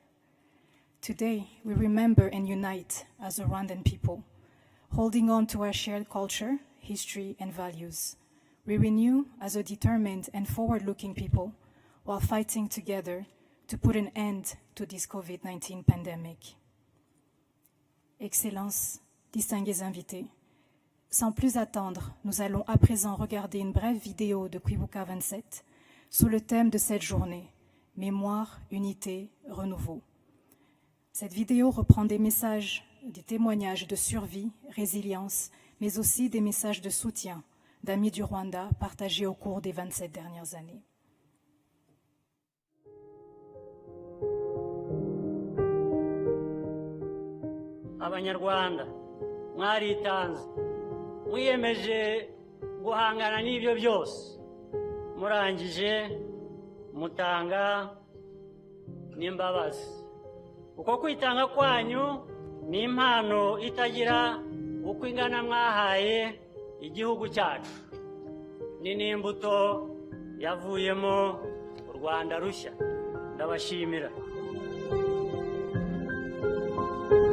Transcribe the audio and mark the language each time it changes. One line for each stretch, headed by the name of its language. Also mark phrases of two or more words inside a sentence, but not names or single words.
English: Today, we remember and unite as a Rwandan people, holding on to our shared culture, history, and values. We renew as a determined and forward-looking people while fighting together to put an end to this COVID-19 pandemic.
French: Excellences, distingués invités, sans plus attendre, nous allons à présent regarder une brève vidéo de Kwibuka27 sous le thème de cette journée, Mémoire, Unité, Renouveau. Cette vidéo reprend des messages, des témoignages de survie, résilience, mais aussi des messages de soutien d'amis du Rwanda partagés au cours des 27 dernières années.
Kinyarwanda: Abanyarwanda mwaritanze mwiyemeje guhangana n'ibyo byose murangije mutanga n'imbabazi uko kwitanga kwanyu ni impano itagira uko ingana mwahaye igihugu cyacu ni n'imbuto yavuyemo u Rwanda rushya ndabashimira